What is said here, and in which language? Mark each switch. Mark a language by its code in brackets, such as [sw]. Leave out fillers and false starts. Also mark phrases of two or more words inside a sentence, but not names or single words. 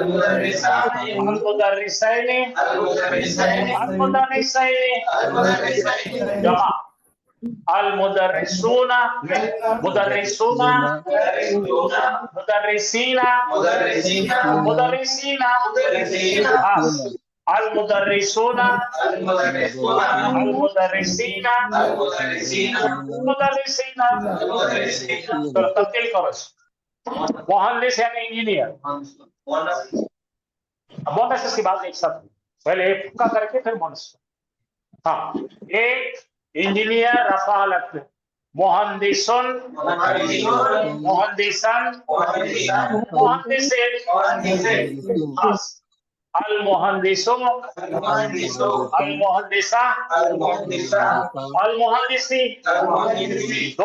[ar] مدرسين المدرسين جمع المدرسون مدرسون مدرسين مدرسين خاص المدرسون المدرسين مدرسين [hi] तो तब्दील करो मोहल्लिस यानी इंजीनियर मोहल्लिस इसके बाद एक शब्द पहले एक का करके फिर मोहल्लिस हाँ एक इंजीनियर रफा लगते [ar] مهندسون مهندسين مهندسين المهندس المهندسة المهندسي दो